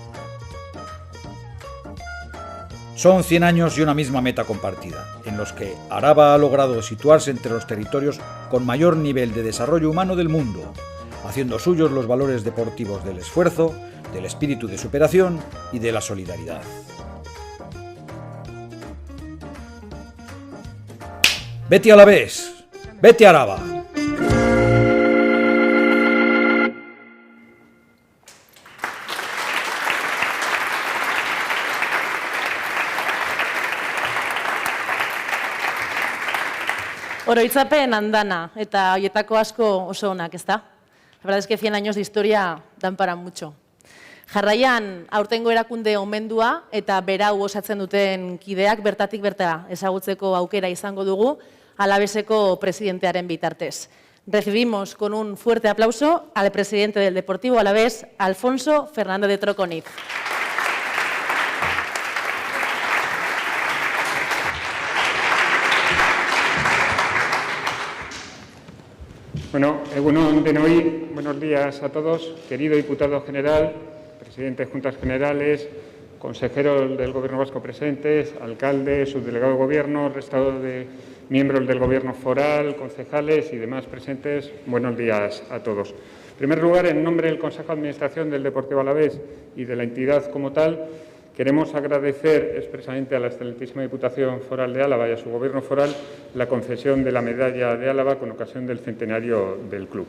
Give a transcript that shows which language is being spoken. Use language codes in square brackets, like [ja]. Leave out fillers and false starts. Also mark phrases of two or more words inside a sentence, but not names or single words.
[es] Son 100 años y una misma meta compartida, en los que Araba ha logrado situarse entre los territorios con mayor nivel de desarrollo humano del mundo, haciendo suyos los valores deportivos del esfuerzo, del espíritu de superación y de la solidaridad. ¡Vete Alavés! ¡Vete Araba! [eu] Oroitzapen andana, eta horietako asko oso onak, ezta? [es] La verdad es que 100 años de historia dan para mucho. [eu] Jarraian, aurtengo erakunde omendua eta berau osatzen duten kideak bertatik bertara ezagutzeko aukera izango dugu Alaveseko presidentearen bitartez. [es] Recibimos con un fuerte aplauso al presidente del Deportivo Alavés, Alfonso Fernández de Troconiz. [eu] Bueno, egunon denoi, [es] buenos días a todos, querido diputado general, presidente de Juntas Generales, consejeros del Gobierno vasco presentes, alcaldes, subdelegado de Gobierno, resto de miembros del Gobierno foral, concejales y demás presentes, buenos días a todos. En primer lugar, en nombre del Consejo de Administración del Deportivo Alavés y de la entidad como tal, queremos agradecer expresamente a la excelentísima Diputación Foral de Álava y a su Gobierno foral la concesión de la Medalla de Álava con ocasión del centenario del club.